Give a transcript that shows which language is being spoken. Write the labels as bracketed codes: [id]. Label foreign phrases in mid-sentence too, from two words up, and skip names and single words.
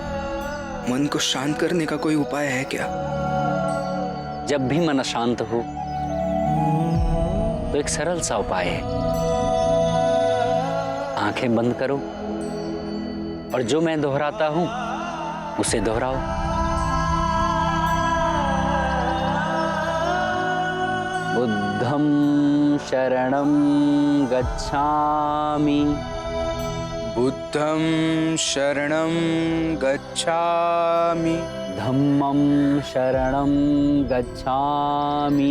[hi] मन को शांत करने का कोई उपाय है क्या? जब भी मन अशांत हो तो एक सरल सा उपाय है। आंखें बंद करो और जो मैं दोहराता हूं उसे दोहराओ। [pi] बुद्धं शरणं गच्छामि। बुद्धं शरणं गच्छामि। धम्मं शरणं गच्छामि।